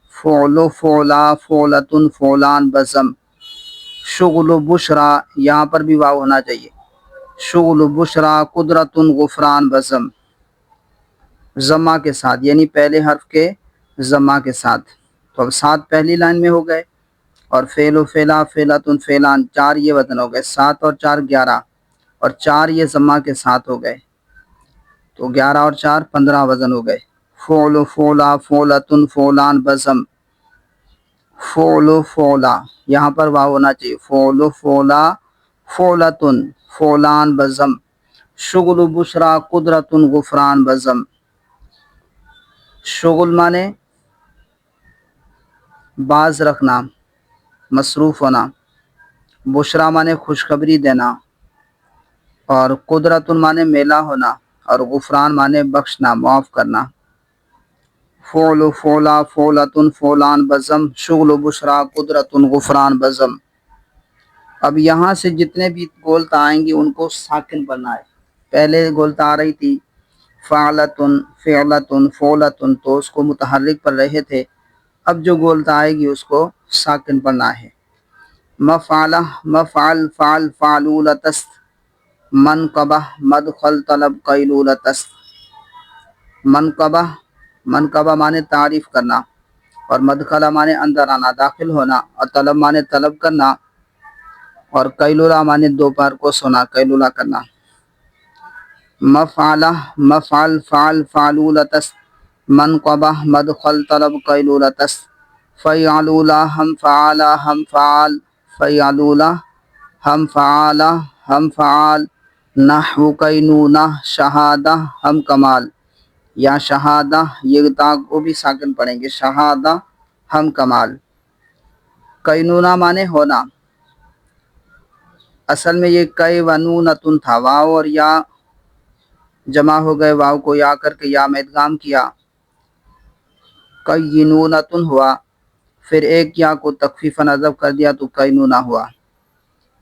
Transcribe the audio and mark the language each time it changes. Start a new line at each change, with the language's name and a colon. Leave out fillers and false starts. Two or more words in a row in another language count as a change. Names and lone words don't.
Persian: فعل، فعلا، فعلتن، فعلان بزم۔ شغل، بشرا،
Urdu: یہاں پر بھی واو ہونا چاہیے۔
Persian: شغل، بشرا، قدرتن، غفران بزم،
Urdu: ضمہ کے ساتھ، یعنی پہلے حرف کے ضمہ کے ساتھ۔ تو اب 7 پہلی لائن میں ہو گئے، اور
Persian: فعل و فعلا، فعلتن، فعلان
Urdu: 4 یہ وزن ہو گئے، 7 اور 4 11، اور 4 یہ ضمہ کے ساتھ ہو گئے، تو 11 اور 4 15 وزن ہو گئے۔
Persian: فعل و فعلا، فعلتن، فعلان بزم۔ فعل و فعلا،
Urdu: یہاں پر واو ہونا چاہیے۔
Persian: فعل و فعلا، فعلتن، فعلان بزم۔ شغل، بشرا، قدرتن، غفران بزم۔
Urdu: شغل مانے باز رکھنا، مصروف ہونا۔ بشرا مانے خوشخبری دینا، اور قدرتن مانے میلا ہونا، اور غفران مانے بخشنا، معاف کرنا۔ فعل، فعلا، فعلتن، فعلان بزم، شغل، بشرا، قدرتن، غفران بزم۔ اب یہاں سے جتنے بھی گولتا آئیں گی ان کو ساکن پڑھنا ہے۔ پہلے گولتا آ رہی تھی
Persian: فعلتن، فعلتن، فعلتن،
Urdu: تو اس کو متحرک پڑھ رہے تھے۔ اب جو گولتا آئے گی اس کو ساکن پڑھنا ہے۔
Persian: مفعلہ، مفعل، فعل، فعلولتست، منقبہ، مدخل، طلب، قیلولتست۔
Urdu: منقبہ، منقبہ مانے تعریف کرنا، اور مدخلہ مانے اندر آنا، داخل ہونا، اور طلب مانے طلب کرنا، اور قیلولہ مانے دوپہر کو سونا، قیلولہ کرنا۔
Persian: مفعلہ، مفعل، فعل، فعلولتست، منقبہ، مدخل، طلب، قیلولتست۔ فیعلولہ، ہم فعالہ، ہم فعال، فیعلولہ، ہم فعالہ، ہم فعال۔ نحو، قینونہ، شہادہ، ہم کمال،
Urdu: یا شہادہ، یہ تا کو بھی ساکن پڑھیں گے،
Persian: شہادہ، ہم کمال۔
Urdu: قینونہ مانے ہونا، اصل میں یہ قیونونتن تھا، واو اور یا جمع ہو گئے، واو کو یا کر کے یا میں ادغام کیا، قینونتن ہوا، پھر ایک یا کو تخفیفاً حذف کر دیا تو قینونہ ہوا۔